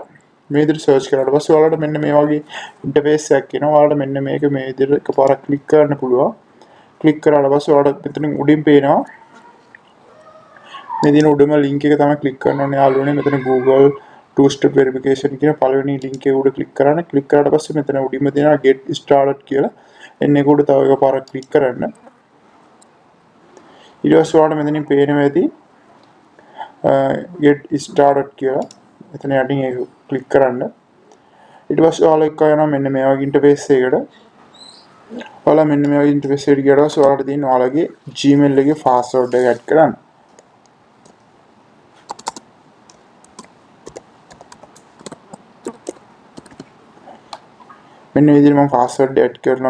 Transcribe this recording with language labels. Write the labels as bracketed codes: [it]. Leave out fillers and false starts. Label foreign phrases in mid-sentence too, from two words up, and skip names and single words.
[si] මේ විදිහට search කරාට පස්සේ ඔයාලට මෙන්න මේ වගේ interface එකක් එනවා. ඔයාලට මෙන්න මේක මේ විදිහට එකපාරක් click කරන්න පුළුවන්. click කරාට පස්සේ ඔයාලට මෙතනින් උඩින් පේනවා මේ දින උඩම link එක තමයි click කරන්න ඕනේ යාළුවනේ. මෙතන [en] Google two step verification [si] කියන පළවෙනි link එක උඩ click කරන්න. click කරාට පස්සේ මෙතන උඩින්ම තියෙනවා [en] get started [si] කියලා. එන්නේ උඩ තව එකපාරක් click කරන්න. ඊට පස්සේ ඔයාලට මෙතනින් පේනවා ඇති [en] get started [si] කියලා. මෙතන යටින් ඒක click කරන්න. ඊට පස්සේ ඔයාලා එක්ක යනවා මෙන්න මේ වගේ interface එකකට. ඔයාලා මෙන්න මේ වගේ interface එකට ගියාට පස්සේ ඔයාලට තියෙන ඔයාලගේ Gmail එකේ password එක add කරන්න. මෙන්න මේ විදිහට මම [en] password add [si] කරනවා.